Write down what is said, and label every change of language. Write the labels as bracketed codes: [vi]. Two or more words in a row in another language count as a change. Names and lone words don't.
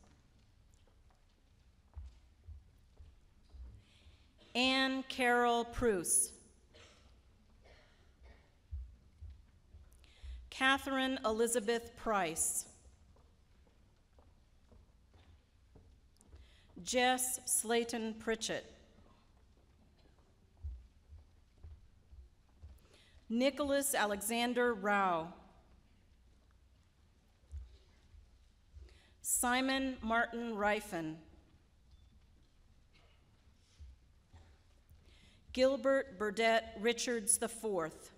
[en] Anne Carol Pruce. Catherine Elizabeth Price. Jess Slayton Pritchett. Nicholas Alexander Rao. Simon Martin Rifen. Gilbert Burdett Richards IV.